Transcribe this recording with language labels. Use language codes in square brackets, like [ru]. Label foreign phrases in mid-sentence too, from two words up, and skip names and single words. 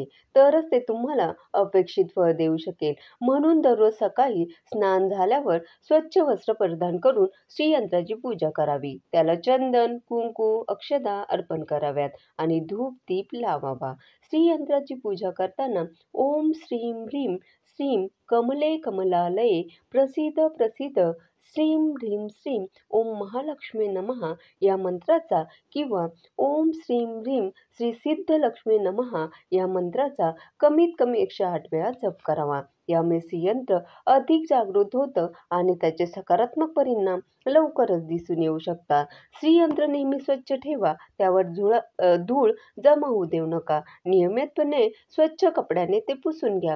[mr] तरच ते तुम्हाला अपेक्षित फळ देऊ शकेल. म्हणून दररोज सकाळी स्नान झाल्यावर स्वच्छ वस्त्र परिधान करून श्रीयंत्राची पूजा करावी. त्याला चंदन, कुंकू, अक्षता अर्पण कराव्यात आणि धूप-दीप लावावा. श्रीयंत्राची पूजा करताना [sa] ओम श्रीं ह्रीं श्रीं कमले कमलालये प्रसीद प्रसीद श्रीं ह्रीं श्रीं ओम महालक्ष्मी नमः [mr] या मंत्राचा किंवा [sa] ओम श्रीं ह्रीं श्री सिद्धलक्ष्मी नमः [mr] या मंत्राचा कमीत कमी 108 वेळा जप करावा. यामुळे श्रीयंत्र अधिक जागृत होतं आणि त्याचे सकारात्मक परिणाम लवकरच दिसून येऊ शकतात. श्रीयंत्र नेहमी स्वच्छ ठेवा. त्यावर धूळ जमा होऊ देऊ नका. नियमितपणे स्वच्छ कपड्याने ते पुसून घ्या.